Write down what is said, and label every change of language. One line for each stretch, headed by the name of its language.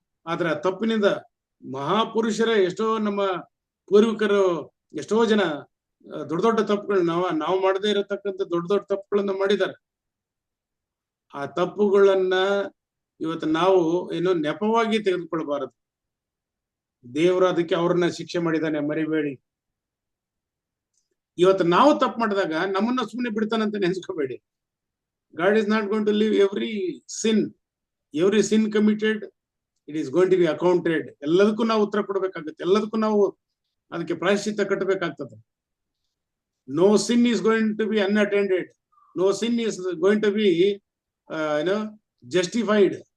Kannada: ಆದ್ರೆ ಆ ತಪ್ಪಿನಿಂದ ಮಹಾಪುರುಷರೇ, ಎಷ್ಟೋ ನಮ್ಮ ಪೂರ್ವಿಕರು, ಎಷ್ಟೋ ಜನ ದೊಡ್ಡ ದೊಡ್ಡ ತಪ್ಪುಗಳನ್ನ ನಾವು ಮಾಡದೇ ಇರತಕ್ಕಂಥ ದೊಡ್ಡ ದೊಡ್ಡ ತಪ್ಪುಗಳನ್ನ ಮಾಡಿದ್ದಾರೆ. ಆ ತಪ್ಪುಗಳನ್ನ ಇವತ್ತು ನಾವು ನೆಪವಾಗಿ ತೆಗೆದುಕೊಳ್ಬಾರದು. ದೇವರು ಅದಕ್ಕೆ ಅವ್ರನ್ನ ಶಿಕ್ಷೆ ಮಾಡಿದ್ದಾನೆ, ಮರಿಬೇಡಿ. ಇವತ್ತು ನಾವು ತಪ್ಪು ಮಾಡಿದಾಗ ನಮ್ಮನ್ನ ಸುಮ್ಮನೆ ಬಿಡ್ತಾನಂತ ನೆನ್ಸ್ಕೋಬೇಡಿ.
English: God is not going to leave every sin committed, it is going to be accounted.
Kannada: ಎಲ್ಲದಕ್ಕೂ ನಾವು ಉತ್ತರ ಕೊಡ್ಬೇಕಾಗುತ್ತೆ, ಎಲ್ಲದಕ್ಕೂ ನಾವು ಅದಕ್ಕೆ ಪ್ರಾಯಶ್ಚಿತ್ತ ಕಟ್ಟಬೇಕಾಗ್ತದೆ.
English: No sin is going to be unattended. No sin is going to be justified.